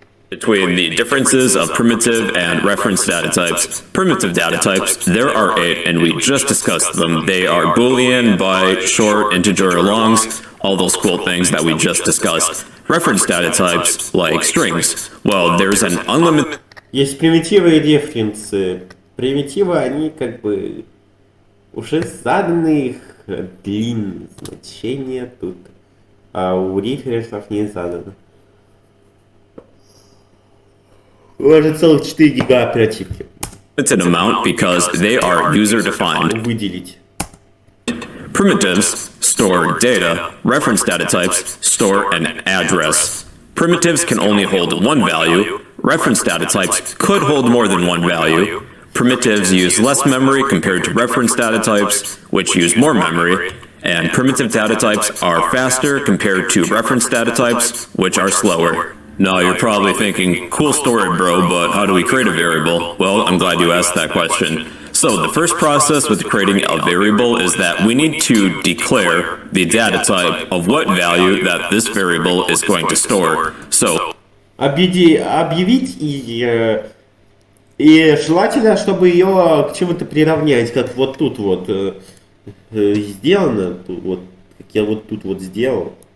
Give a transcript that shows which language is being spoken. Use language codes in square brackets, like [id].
[en] Between the differences of primitive and reference data types. Primitive data types, there are 8, and we just discussed them. They are Boolean, byte, short, integer, longs, all those cool things that we just discussed. Reference data types, like strings, well, there's an unlimited... [ru] Есть примитивы и дифференсы. Примитивы, они как бы уже заданы их длинные значения тут, а у референсов не задано. Уже целых 4 гига оперативки. [en] Limited amount because they are user-defined. [ru] Выделить. [en] Primitives store data. Reference data types store an address. Primitives can only hold one value. Reference data types could hold more than one value. Primitives use less memory compared to reference data types, which use more memory. And primitive data types are faster compared to reference data types, which are slower. Now you're probably thinking, cool story bro, but how do we create a variable? Well, I'm glad you asked that question. So the first process with creating a variable is that we need to declare the data type of what value that this variable is going to store. So [ru] Объявить и желательно, чтобы ее к чему-то приравнять, как вот тут вот сделано, вот как я вот тут вот сделал.